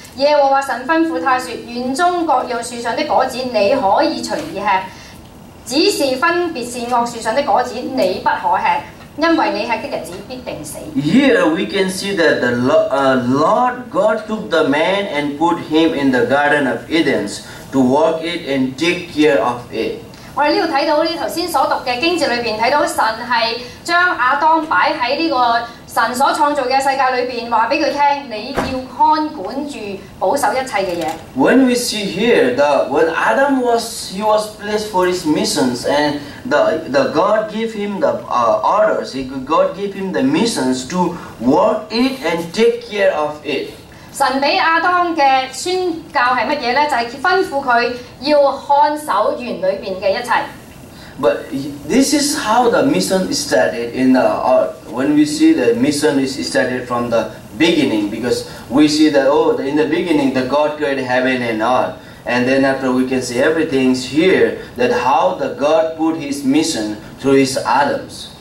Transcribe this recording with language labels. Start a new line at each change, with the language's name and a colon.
Cantonese: 耶和華神吩咐他說：園中各樣樹上的果子你可以隨意吃，只是分別善惡樹上的果子你不可吃。因為你吃的日子必定死。
English: Here we can see that the Lord God took the man and put him in the Garden of Eden to work it and take care of it.
Cantonese: 我哋呢度睇到呢頭先所讀嘅經節裏邊睇到神係將亞當擺喺呢個神所創造嘅世界裏邊，話俾佢聽，你要看管住保守一切嘅嘢。
English: When we see here, when Adam was placed for his missions, and the God gave him the orders, God gave him the missions to work it and take care of it.
Cantonese: 神俾亞當嘅宣教係乜嘢呢？就係吩咐佢要看守園裏邊嘅一切。
English: But this is how the mission started in the earth. When we see the mission is started from the beginning, because we see that in the beginning the God created heaven and earth, and then after we can see everything's here that how the God put His mission through His Adams.